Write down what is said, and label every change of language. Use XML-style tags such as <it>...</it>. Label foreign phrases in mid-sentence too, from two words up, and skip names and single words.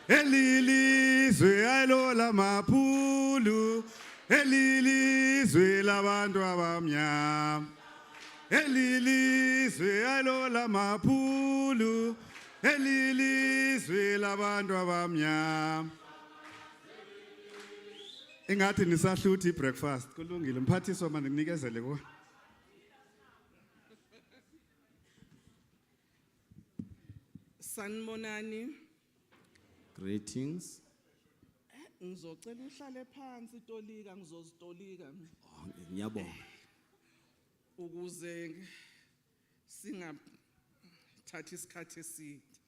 <zu>Elilizwe aylola maphulu, elilizwe labantu abamnyama. Elilizwe aylola maphulu, elilizwe labantu abamnyama. Ingathi nisahluthi breakfast, kulungile mphathiswa manje nginikezele ko. Sanibonani, Greetings. ngizocela uhlale phansi Tolika, ngizozitolika Ngiyabonga. ukuze singathathi isikhathi eside.</zu>